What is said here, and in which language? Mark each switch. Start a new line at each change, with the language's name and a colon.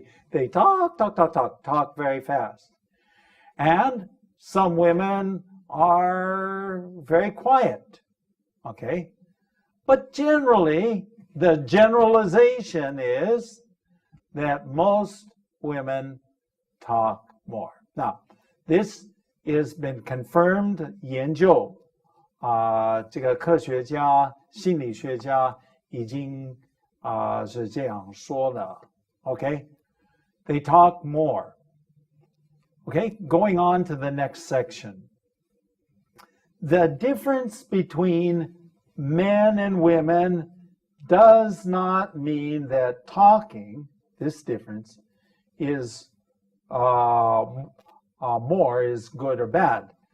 English: They talk very fast. And some women are very quiet, okay? But generally, the generalization is that most women talk more. Now, this has been confirmed
Chinese: 研究。这个科学家、心理学家已经是这样说的。
English: Okay, they talk more. Okay, going on to the next section. The difference between men and women does not mean that talking, this difference, is more is good or bad.